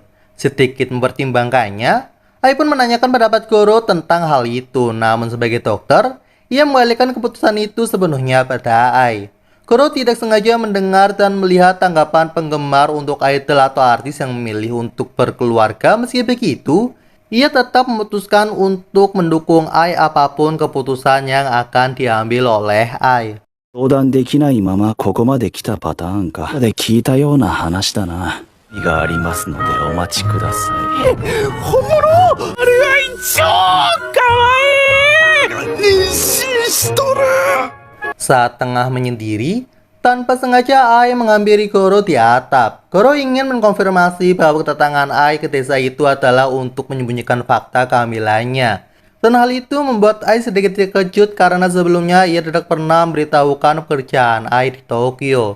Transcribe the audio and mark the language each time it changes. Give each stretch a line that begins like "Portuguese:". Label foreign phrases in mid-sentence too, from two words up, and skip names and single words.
Indonesian: Sedikit mempertimbangkannya, Ai pun menanyakan pendapat Goro tentang hal itu, namun sebagai dokter, ia mengalihkan keputusan itu sepenuhnya pada Ai. Goro tidak sengaja mendengar dan melihat tanggapan penggemar untuk idol atau artis yang memilih untuk berkeluarga. Meski begitu, ia tetap memutuskan untuk mendukung Ai apapun keputusan yang akan diambil oleh Ai.
Japanese: 相談できないままここまで来たパターンか。で聞いたような話だな。意がありますのでお待ちください。本物？あれは超かわいい！妊娠しとる！
Indonesian: Saat tengah menyendiri, tanpa sengaja Ai menghampiri Goro di atap. Goro ingin mengkonfirmasi bahwa kedatangan Ai ke desa itu adalah untuk menyembunyikan fakta kehamilannya. Dan hal itu membuat Ai sedikit terkejut karena sebelumnya ia tidak pernah memberitahukan pekerjaan Ai di Tokyo.